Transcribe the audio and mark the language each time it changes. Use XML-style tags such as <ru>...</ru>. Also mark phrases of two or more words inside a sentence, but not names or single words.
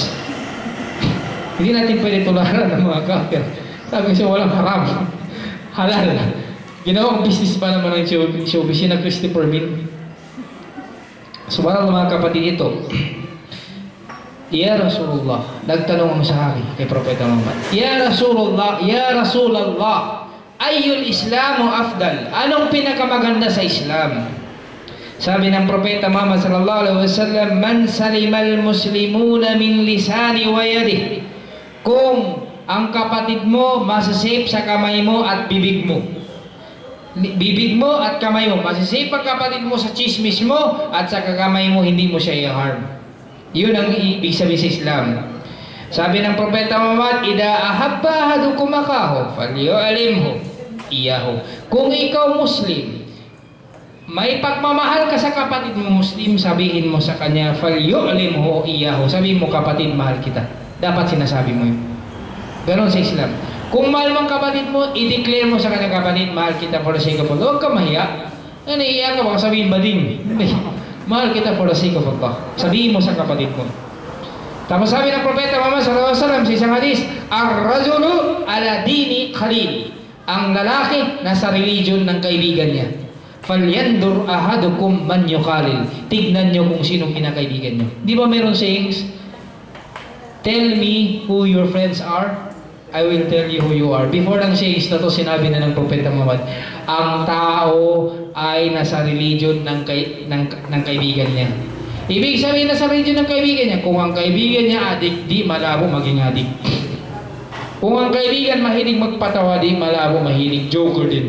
<tl>Hindi natin pwede tularan ng mga kafir. Sabi siya, walang haram, halal. Ginawang business pa naman ng showbiz na Christopher Min. Subhanallah mga kapatid, ito,</tl> <ar>يا رسول الله,</ar> <tl>nagtanong ang sahabi kay Propeta Muhammad,</tl> <ar>يا رسول الله أي الإسلام أفضل,</ar> <tl>anong pinakamaganda sa Islam? Sabi ng Propeta Muhammad</tl> <ar>صلى الله عليه وسلم من سلم المسلمون من لسانه ويده,</ar> <tl>kung ang kapatid mo masasave sa kamay mo at bibig mo. Bibig mo at kamay mo, masasave ang kapatid mo sa chismis mo at sa kamay mo, hindi mo siya i-harm. Yun ang ibig sabihin sa Islam. Sabi ng Propeta Muhammad,</tl> <ar>إذا أحب أحدكم أخاه فليعلمه إياه.</ar> <tl>Kung ikaw Muslim, may pagmamahal ka sa kapatid mo Muslim, sabihin mo sa kanya,</tl> <ar>فليعلمه إياه.</ar> <tl>Sabihin mo, kapatid, mahal kita. Dapat sinasabi mo yun. Ganon sa Islam. Kung mahal mong kapatid mo, i-declare mo sa kanya, kapatid, mahal kita</tl> <en>for the sake of Allah.</en> <tl>Huwag ka mahiya. Naiiyak ka, baka sabihin bading. Mahal kita</tl> <en>for the sake of Allah.</en> <tl>Sabihin mo sa kapatid mo. Tapos sabi ng Propeta Muhammad</tl> <ar>صلى الله عليه وسلم</ar> <tl>sa isang hadis,</tl> <ar>الرجل على دين خليله.</ar> <tl>Ang lalaki nasa religion ng kaibigan niya.</tl> <ar>فلينظر أحدكم من يخالل.</ar> <tl>Tignan nyo kung sino kinakaibigan nyo. Di ba meron sayings?</tl> <en>Tell me who your friends are, I will tell you who you are.</en> <tl>Before ng sayings na to, sinabi na ng Propeta Muhammad, ang tao ay nasa religion ng kaibigan niya. Ibig sabihin, nasa religion ng kaibigan niya. Kung ang kaibigan niya adik, di malabo maging adik. Kung ang kaibigan mahilig magpatawa, di malabo mahilig joker din.</tl>